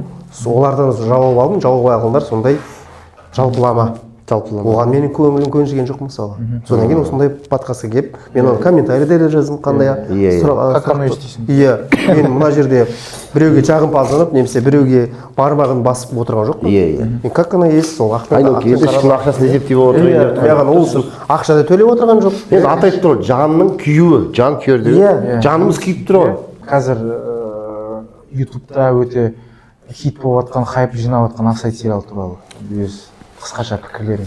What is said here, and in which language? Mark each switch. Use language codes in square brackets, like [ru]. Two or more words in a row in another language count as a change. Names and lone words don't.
[kk] Олардан жауап алдым, жауап алғандар сондай жалпылама. Оған менің көңілім көншіген жоқ мысалы. Содан кейін осындай подкастқа келіп, мен оны комментарийде де жаздым, қандай [ru] Как оно естисің? [kk] Иә, мен мына жерде біреуге жағымпазданып, немесе біреуге бармағын басып отырған жоқпын. [ru] Мен как оно есть, [kk] сол ешкім ақшасын есептеп отыр. Яғни ол үшін ақша да төлеп отырған жоқ. Енді аты айтып тұр, жанның күйеуі, жан күйер деп. Жанымыз күйіп тұр ғой. Қазір ютубта өте хит болып жатқан, хайп жинап жатқан Офсайд сериалы туралы өз қысқаша пікірлеріңіз.